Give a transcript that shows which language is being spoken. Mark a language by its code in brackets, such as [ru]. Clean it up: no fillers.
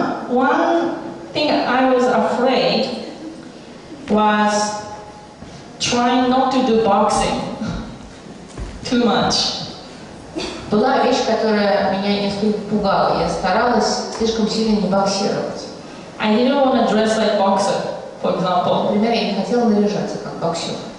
[en] One thing I was afraid was trying not to do boxing too much. [ru] Была вещь, которая меня несколько пугала. Я старалась слишком сильно не боксировать. [en] I didn't want to dress like boxer, for example. [ru] Например, я не хотела наряжаться как боксер.